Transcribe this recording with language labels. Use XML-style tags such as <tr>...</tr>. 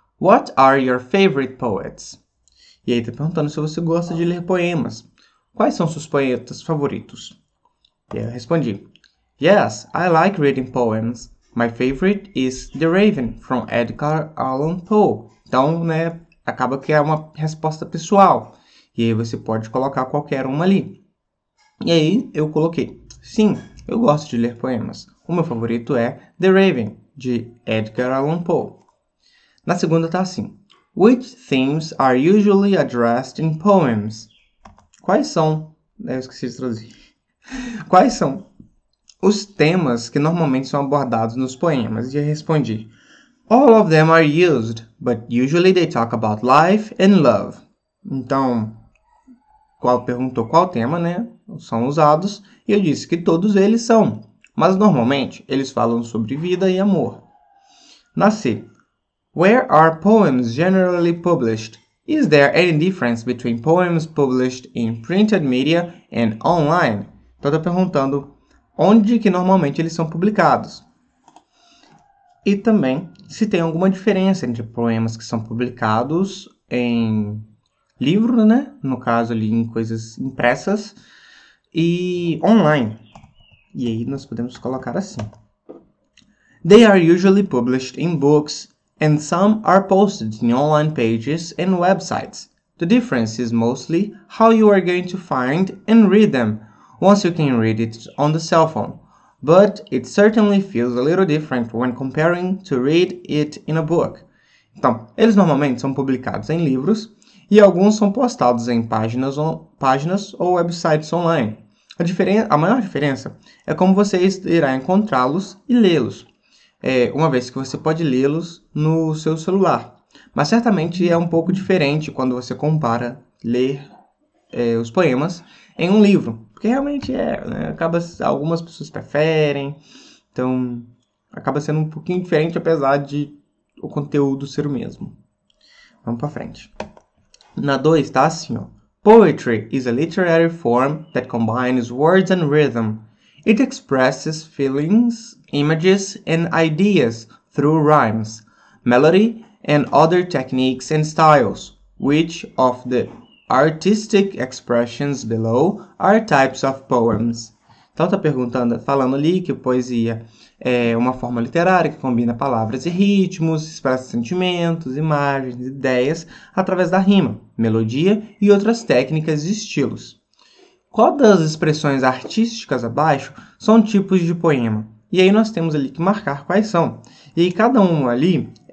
<en>What are your favorite poets?</en> <pt>E aí está perguntando se você gosta de ler poemas. Quais são seus poetas favoritos? E aí eu respondi.</pt> <en>Yes, I like reading poems. My favorite is The Raven, from Edgar Allan Poe.</en> <pt>Então, acaba que é uma resposta pessoal. E aí você pode colocar qualquer uma ali. E aí eu coloquei. Sim, eu gosto de ler poemas. O meu favorito é The Raven, de Edgar Allan Poe. Na segunda está assim.</pt> <en>Which themes are usually addressed in poems?</en> <pt>Quais são... Eu esqueci de traduzir. Quais são os temas que normalmente são abordados nos poemas? E eu respondi,</pt> <en>all of them are used, but usually they talk about life and love.</en> <pt>Então, perguntou qual tema, são usados, e eu disse que todos eles são, mas normalmente eles falam sobre vida e amor. Na C,</pt> <en>where are poems generally published? Is there any difference between poems published in printed media and online?</en> <pt>Então, está perguntando onde que normalmente eles são publicados. E também se tem alguma diferença entre poemas que são publicados em livro, no caso ali em coisas impressas, e online. E aí nós podemos colocar assim.</pt> <en>They are usually published in books and some are posted in online pages and websites. The difference is mostly how you are going to find and read them. Once you can read it on the cell phone, but it certainly feels a little different when comparing to read it in a book.</en> <pt>Então, eles normalmente são publicados em livros e alguns são postados em páginas ou websites online. A maior diferença é como você irá encontrá-los e lê-los, uma vez que você pode lê-los no seu celular. Mas certamente é um pouco diferente quando você compara ler os poemas em um livro. Porque realmente algumas pessoas preferem, então acaba sendo um pouquinho diferente, apesar de o conteúdo ser o mesmo. Vamos para frente. Na 2 está assim, ó.</pt> <en>Poetry is a literary form that combines words and rhythm. It expresses feelings, images, and ideas through rhymes, melody, and other techniques and styles, which of the artistic expressions below are types of poems.</en> <pt>Então está falando ali que poesia é uma forma literária que combina palavras e ritmos, expressa sentimentos, imagens, ideias através da rima, melodia e outras técnicas e estilos. Qual das expressões artísticas abaixo são tipos de poema? E aí nós temos ali que marcar quais são. E cada um ali</pt>